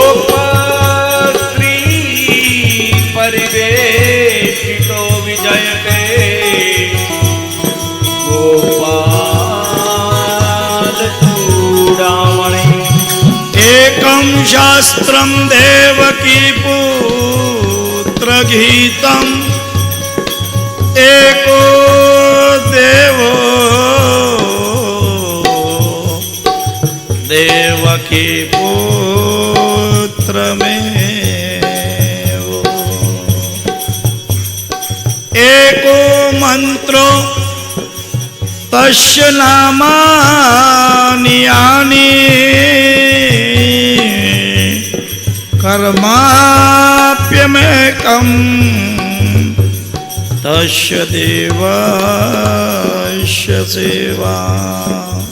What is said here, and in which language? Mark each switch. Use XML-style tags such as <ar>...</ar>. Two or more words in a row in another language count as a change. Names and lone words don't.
<sa>ગોપસ્ત્રી પરિવેશિતો વિજયતે ગોપાલ ચૂડામણી. એકમ શાસ્ત્રમ દેવકી પુત્ર ગીતમ एको देवो देवकी पुत्र में एको मंत्रो तस्य नामानि यानि कर्माप्यमेकम् तस्य देवस्य सेवा.</sa>